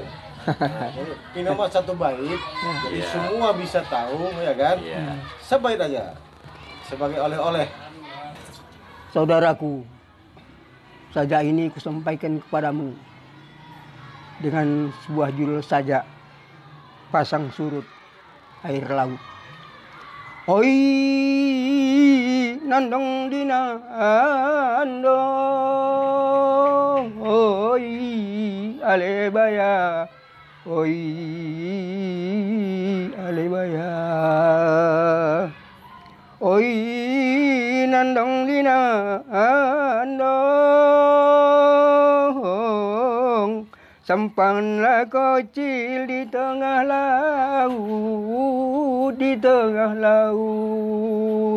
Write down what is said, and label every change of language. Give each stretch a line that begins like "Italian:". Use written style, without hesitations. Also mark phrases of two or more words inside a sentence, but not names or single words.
Indonesian: Ini mah satu bait, jadi semua bisa tahu, ya kan? Sebait aja, sebagai oleh-oleh. Saudaraku, saja ini kusampaikan kepadamu dengan sebuah judul saja, pasang surut air laut. Oi nandong dina andong, oi alebaya, oi alebaya, oi nandong dina andong, sampanlah kecil di tengah laut, di tengah laut.